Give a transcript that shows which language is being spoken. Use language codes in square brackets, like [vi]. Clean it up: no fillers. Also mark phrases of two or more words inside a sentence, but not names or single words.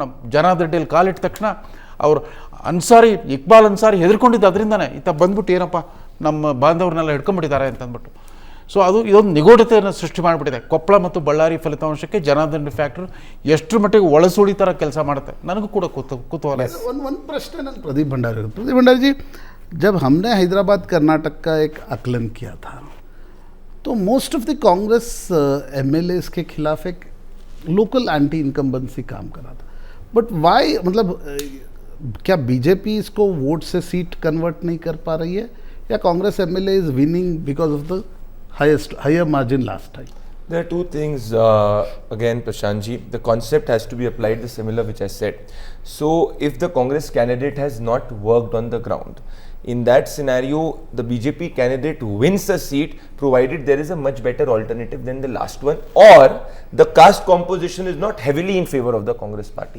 [kn] ಜನಾರ್ದನ್ ರೆಡ್ಡಿಯಲ್ಲಿ ಕಾಲಿಟ್ಟ ತಕ್ಷಣ ಅವರು ಇಕ್ಬಾಲ್ ಅನ್ಸಾರಿ ಹೆದರ್ಕೊಂಡಿದ್ದು ಅದರಿಂದನೇ. ಈತ ಬಂದ್ಬಿಟ್ಟು ಏನಪ್ಪ ನಮ್ಮ ಬಾಂಧವ್ರನ್ನೆಲ್ಲ ಹಿಡ್ಕೊಂಡ್ಬಿಟ್ಟಿದ್ದಾರೆ ಅಂತ ಅಂದ್ಬಿಟ್ಟು. ಸೊ ಅದು ಇದೊಂದು ನಿಗೂಢತೆಯನ್ನು ಸೃಷ್ಟಿ ಮಾಡಿಬಿಟ್ಟಿದೆ. ಕೊಪ್ಪಳ ಮತ್ತು ಬಳ್ಳಾರಿ ಫಲಿತಾಂಶಕ್ಕೆ ಜನಾರ್ದನ್ ರೆಡ್ಡಿ ಫ್ಯಾಕ್ಟರ್ ಎಷ್ಟು ಮಟ್ಟಿಗೆ ಒಳಸುಳಿ ಥರ ಕೆಲಸ ಮಾಡುತ್ತೆ, ನನಗೂ ಕೂಡ ಕುತೂಹಲ. ಒಂದು ಪ್ರಶ್ನೆ ನನ್ನ [hi] ಪ್ರದೀಪ್ भंडारी जी, जब हमने हैदराबाद कर्नाटक का एक आकलन किया था तो [en] most of the Congress MLAs [hi] के खिलाफ एक [en] local anti incumbency [hi] काम करा था. [en] but why, [hi] मतलब क्या बीजेपी इसको वोट से सीट कन्वर्ट नहीं कर पा रही है, या [en] Congress MLA is winning because of the higher margin last time? There are two things, again Prashant ji, the concept has to be applied the similar which I said. So if the Congress candidate has not worked on the ground, in that scenario the BJP candidate wins a seat provided there is a much better alternative than the last one, or the caste composition is not heavily in favor of the Congress party.